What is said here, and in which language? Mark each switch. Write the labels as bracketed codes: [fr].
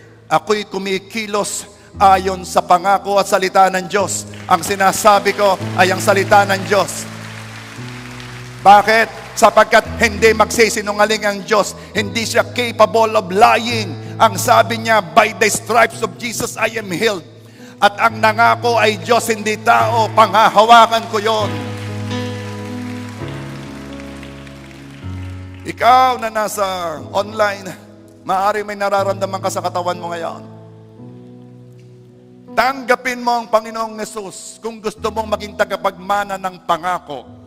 [tl] Ako'y kumikilos ayon sa pangako at salita ng Diyos. Ang sinasabi ko ay ang salita ng Diyos. Bakit? Sapagkat hindi magsisinungaling ang Diyos. Hindi siya [en] capable of lying. [tl] Ang sabi niya, [en] by the stripes of Jesus I am healed. [tl] At ang nangako ay Diyos, hindi tao. Panghahawakan ko yon. Ikaw na nasa online, maaari may nararamdaman ka sa katawan mo ngayon. Tanggapin mo ang Panginoong Hesus kung gusto mong maging tagapagmana ng pangako.